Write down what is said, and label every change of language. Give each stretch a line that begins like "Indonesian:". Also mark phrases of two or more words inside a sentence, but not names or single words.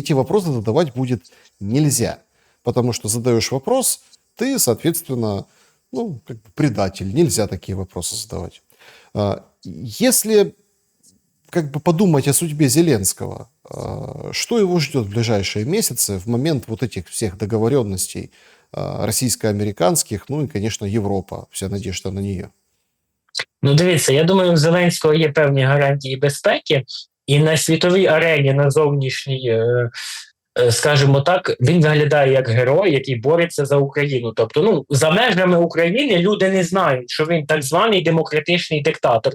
Russian: Эти вопросы задавать будет нельзя, потому что задаешь вопрос, ты, соответственно, ну, как бы предатель, нельзя такие вопросы задавать. Если как бы подумать о судьбе Зеленского, что его ждет в ближайшие месяцы в момент вот этих всех договоренностей российско-американских, ну и, конечно, Европа, вся надежда на нее.
Ukrainian: Ну, дивіться, я думаю, у Зеленського є певні гарантії безпеки, і на світовій арені, на зовнішній, скажімо так, він виглядає як герой, який бореться за Україну. Тобто, ну, за межами України люди не знають, що він так званий демократичний диктатор.